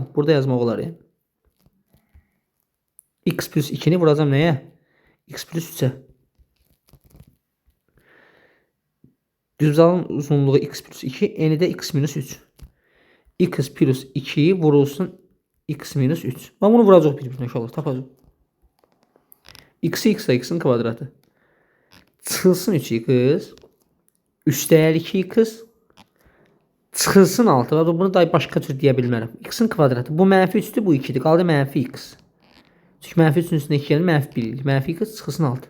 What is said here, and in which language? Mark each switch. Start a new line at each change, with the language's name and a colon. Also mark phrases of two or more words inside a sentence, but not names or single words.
Azerbaijani: Burada yazmaq olar ya. X plus 2'ni vuracam nəyə? X plus 3'ə. Düzbucağın uzunluğu x plus 2, eni də x minus 3. X plus 2 vurulsun x minus 3. Ben bunu vuracaq bir-birinə inşallah. Tapacaq. X-i x-a x-in kvadratı. Çıxılsın 3x. Üstəlik 2x. Çıxılsın 6. Bunu da başqa cür deyə bilmərəm. X-in kvadratı. Bu mənfi 3'dür, bu 2'dir. Qaldı mənfi x. Çünki mənfi 3'ün üstündə 2 gəlir, mənfi 1 eləyir. Mənfi x çıxılsın 6.